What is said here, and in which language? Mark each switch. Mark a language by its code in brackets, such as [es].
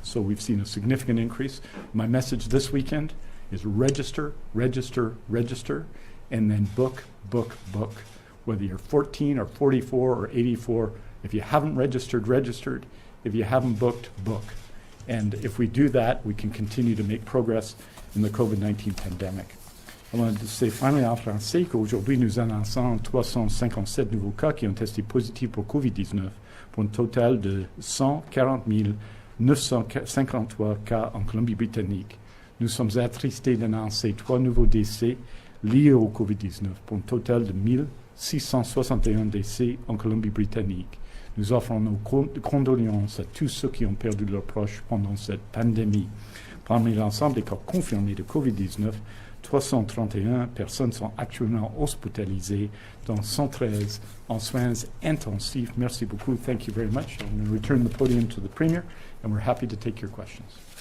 [en] So we've seen a significant increase. My message this weekend is register, register, register, and then book, book, book. Whether you're 14 or 44 or 84, if you haven't registered, registered. If you haven't booked, book. And if we do that, we can continue to make progress in the COVID-19 pandemic. I wanted to say finally [fr] en français qu'aujourd'hui, nous annonçons 357 nouveaux cas qui ont testé positifs pour COVID-19, pour un total de 140 953 cas en Colombie-Britannique. Nous sommes attristés d'annoncer 3 nouveaux décès liés au COVID-19, pour un total de 1661 décès en Colombie-Britannique. Nous offrons nos condoléances à tous ceux qui ont perdu leurs proches pendant cette pandémie. Parmi l'ensemble des cas confirmés de COVID-19, 331 personnes sont actuellement hospitalisées, dont 113 en soins intensifs. Merci beaucoup. [en] Thank you very much. I'm going to return the podium to the Premier, and we're happy to take your questions.